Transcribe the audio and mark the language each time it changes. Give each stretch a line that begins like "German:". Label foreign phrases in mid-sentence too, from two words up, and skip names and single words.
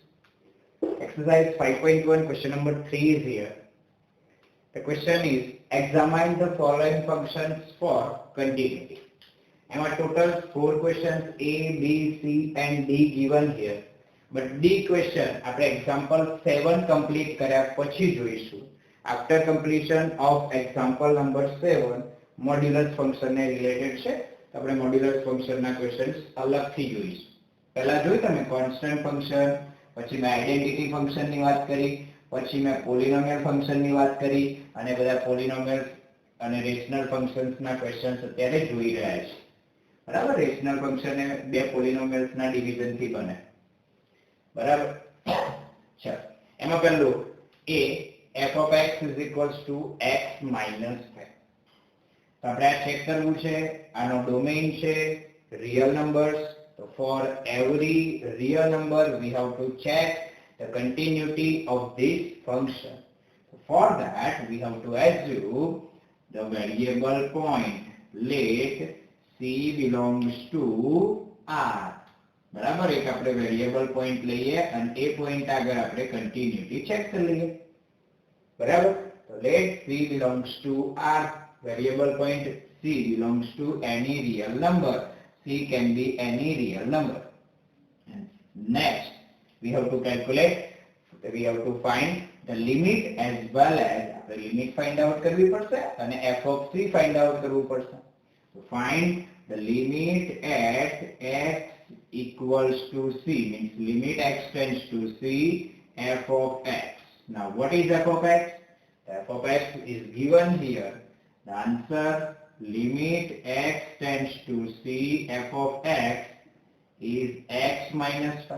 English: Exercise 5.1 question number 3 is here. The question is examine the following functions for continuity. And our total 4 questions A, B, C and D given here. But D question
Gujarati: આપણે example 7 complete કર્યા પછી જોઈશું.
English: After completion of example number 7 modulus function ને related છે.
Gujarati: તો આપણે
English: modulus function
Gujarati: ના questions અલગથી જોઈશું. પહેલા જોઈ તમે
English: constant function,
Gujarati: પછી મેં
English: identity function
Gujarati: ની વાત કરી, પછી મેં
English: polynomial function
Gujarati: ની વાત કરી, અને બધા polynomial અને
English: rational functions
Gujarati: ના questions અત્યારે જોઈ રહ્યા છે. બરાબર?
English: rational function
Gujarati: એ બે polynomials ના division થી બને. બરાબર? ચાલો એમાં પહેલું
English: a f of x is equals to x minus 5.
Gujarati: તો આપણે આ ચેક કરવું છે. આનો ડોમેઇન છે
English: real numbers. So for every real number we have to check the continuity of this function. So for that we have to assume the variable point let c belongs to r.
Gujarati: બરાબર? એક આપણે
English: variable point
Gujarati: લઈએ અને એ પોઈન્ટ આગળ આપણે
English: continuity check
Gujarati: કરી લઈએ. બરાબર? તો
English: let c belongs to r. Variable point c belongs to any real number. C can be any real number. And next, we have to calculate, we have to find the limit as well as the limit find out
Gujarati: કરવી પડશે અને
English: f of c find out
Gujarati: કરવું પડશે.
English: So find the limit at x equals to c, means limit x tends to c, f of x. Now what is f of x? The f of x is given here. The answer limit x tends to c f of x is x minus 5.